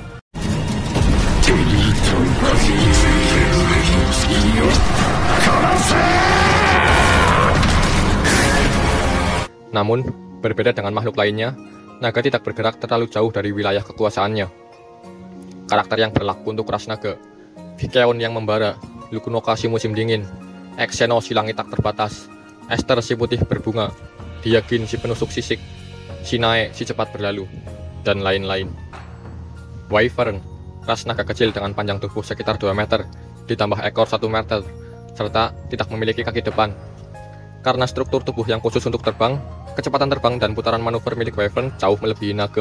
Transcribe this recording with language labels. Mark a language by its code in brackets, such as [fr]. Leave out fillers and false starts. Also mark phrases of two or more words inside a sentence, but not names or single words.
[id] Namun, berbeda dengan makhluk lainnya, naga tidak bergerak terlalu jauh dari wilayah kekuasaannya. Karakter yang berlaku untuk ras naga: Vikeon yang membara, Lukunoka si musim dingin, Exeno si langit tak terbatas, Esther si putih berbunga, Diagin si penusuk sisik, Sinae si cepat berlalu, dan lain-lain. Wyvern, ras naga kecil dengan panjang tubuh sekitar 2 meter, ditambah ekor 1 meter, serta tidak memiliki kaki depan. Karena struktur tubuh yang khusus untuk terbang, kecepatan terbang dan putaran manuver milik Wyvern jauh melebihi naga.